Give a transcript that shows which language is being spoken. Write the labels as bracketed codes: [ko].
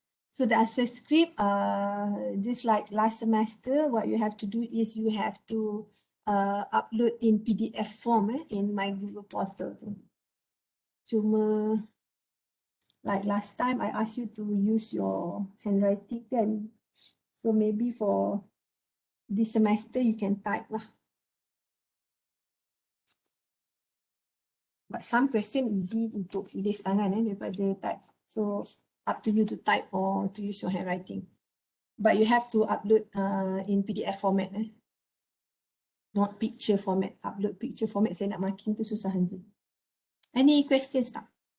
[en] So the answer script, just like last semester, what you have to do is you have to upload in PDF form in my Google portal. Cuma like last time I asked you to use your handwriting kan. So maybe for this semester you can type lah. But some question easy [ms] untuk tulis tangan daripada [en] type. So up to you to type or to use your handwriting. But you have to upload in PDF format. Not picture format. Upload picture format, [ms] saya nak marking tu susah nanti. [en] Any questions [ms] tak?